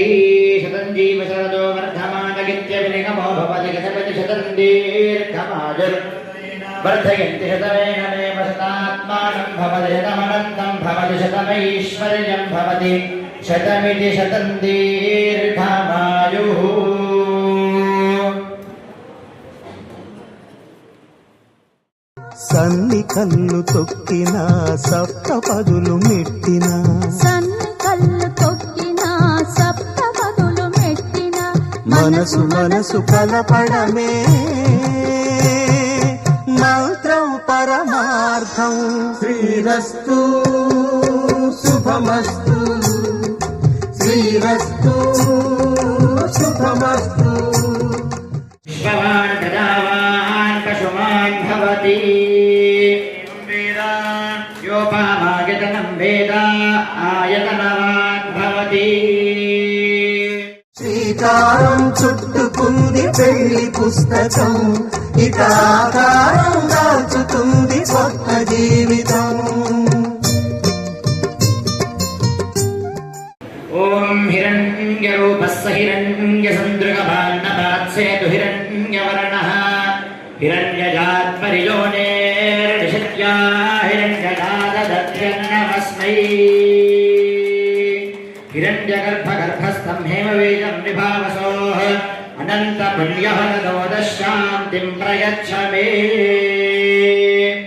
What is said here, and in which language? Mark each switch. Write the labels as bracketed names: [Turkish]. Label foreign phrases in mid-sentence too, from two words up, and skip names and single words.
[Sanskrit] शतं जीव शरदो वर्धमानगित्यविनिगमो भवति गतपति शतं दीर्घमायुर् वर्धयन्ति शतमेनमेव शतात्मानं भवति शतमनन्तं भवति शतमैश्वर्यं भवति शतमिति शतं दीर्घमायुः. [Telugu] సన్ని కళ్ళు తొక్కిన సప్తపదులు మెట్టిన, సన్ని కళ్ళు తొక్కిన సప్తపదులు మెట్టిన, మనసు మనసు కలపడమే మంత్రం పరమార్థం. [Sanskrit] శ్రీరస్తు శుభమస్తు శ్రీరస్తు శుభమస్తు. విశ్వవాన్ ప్రజావాన్ పశుమాన్ భవతి योपामायतनं वेद आयतनवान् भवति. [Telugu] శ్రీకారం చుట్టుకుంది పెళ్లి పుస్తకం, ఇక ఆకారం దాచుతుంది కొత్త జీవితం. [Sanskrit] ఓం హిరణ్యరూపస్స హిరణ్యసందృగభాన్నపాత్సేతు హిరణ్యవర్ణః हिरण्यजात्परियोनेर्निषद्या हिरण्यजातदध्यन्नमस्मै. हिरण्यगर्भगर्भस्थं हेमवेदं विभावसोः अनन्तपुण्यफलदो दशान्तिं प्रयच्छ मे.